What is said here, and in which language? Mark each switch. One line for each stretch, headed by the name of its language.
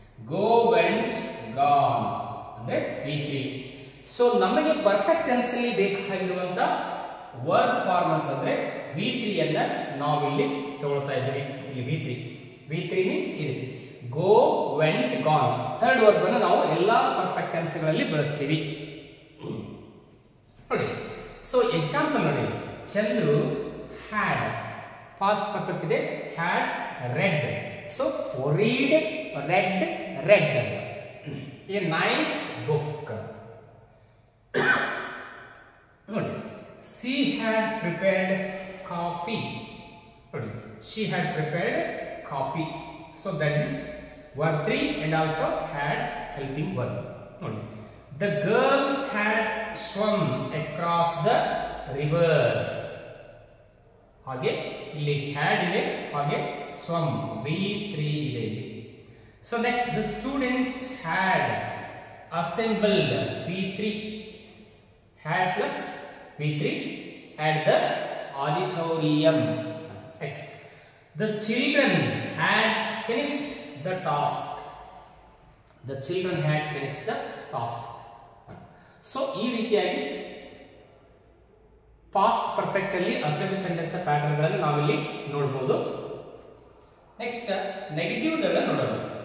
English: Go, went, gone
Kannada: ಅಂದ್ರೆ
English: V3.
Kannada: So ನಮಗೆ perfect tense ಅಲ್ಲಿ ಬೇಕಾಗಿರುವಂತ ವರ್ಬ್ ಫಾರ್ಮ್ ಅಂತಂದ್ರೆ V3 ಅನ್ನ ನಾವು ಇಲ್ಲಿ ತಗೊಳ್ತಾ ಇದ್ದೀವಿ. ಇಲ್ಲಿ V3 ಮೀನ್ಸ್ ಇದೆ ಗೋ, ವೆಂಟ್, ಗಾನ್. ಥರ್ಡ್ ವರ್ಬ್ ಅನ್ನು ನಾವು ಎಲ್ಲಾ ಪರ್ಫೆಕ್ಟ್ ಟೆನ್ಸ್ ಗಳಲ್ಲಿ ಬಳಸ್ತೀವಿ. ನೋಡಿ, ಸೊ ಎಕ್ಸಾಂಪಲ್ ನೋಡಿ, ಚಂದ್ರು ಹ್ಯಾಡ್, ಪಾಸ್ಟ್ ಪರ್ಫೆಕ್ಟ್ ಇದೆ, had red.
English: So read, read ಅಂತ. A nice book.
Kannada: ನೋಡಿ,
English: she had prepared coffee.
Kannada: ನೋಡಿ,
English: she had prepared coffee. So that is verb 3 and also had helping verb.
Kannada: ನೋಡಿ,
English: the girls had swum across the river.
Kannada: ಹಾಗೆ ಇಲ್ಲಿ had ಇದೆ, ಹಾಗೆ swam V3 ಇದೆ ಇಲ್ಲಿ.
English: So next, the students had assembled V3, had plus V3 at the auditorium. Next, the children had finished the task. The children had finished the task.
Kannada: So ಈ ರೀತಿಯಾಗಿ past perfect ಅಲ್ಲಿ assertive sentence pattern ಗಳನ್ನು ನಾವಿಲ್ಲಿ ನೋಡಬಹುದು. Next negative ಗಳನ್ನ ನೋಡೋಣ.